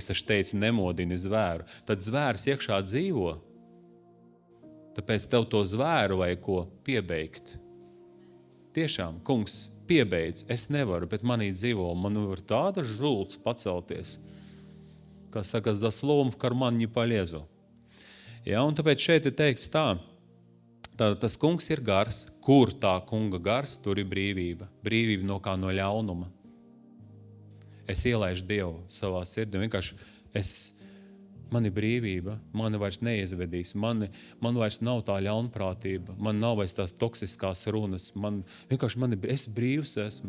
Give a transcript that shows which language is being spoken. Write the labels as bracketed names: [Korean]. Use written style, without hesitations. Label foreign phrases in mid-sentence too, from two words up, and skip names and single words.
[Latvian] Es teicu, nemodini zvēru. Tad zvērs iekšā dzīvo. Tāpēc tev to zvēru vajag ko piebeigt. Tiešām, kungs, piebeidz. Es nevaru, bet manī dzīvo. Man var tāda žults pacelties. Kā saka, [Russian] за словом в карман не полезу. [Latvian] Ja, un tāpēc šeit ir teikts tā. Tas kungs ir gars. Kur tā kunga gars, tur ir brīvība. Brīvība no kā no ļaunuma. Es ielaižu Dievu savā sirdī. Vienkārši man ir brīvība, mani vairs neizvedīs, man vairs nav tā ļaunprātība, man nav vairs tās toksiskās runas, es brīvs esmu.